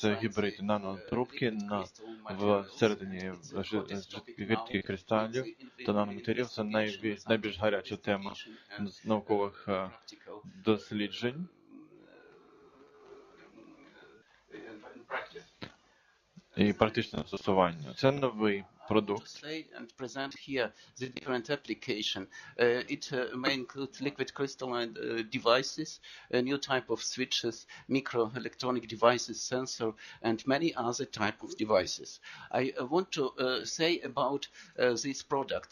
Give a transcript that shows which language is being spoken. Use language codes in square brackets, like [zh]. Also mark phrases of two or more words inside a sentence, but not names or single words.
[uk] Це гібриди нанотрубки всередині жидких кристалів та наноматеріалів. Це найбільш гаряча тема наукових досліджень. І практичне застосування. Це новий продукт. [en] And present here the different application. It may include liquid crystalline devices, a new type of switches, microelectronic devices, sensor, and many other type of devices. I want to say about this product.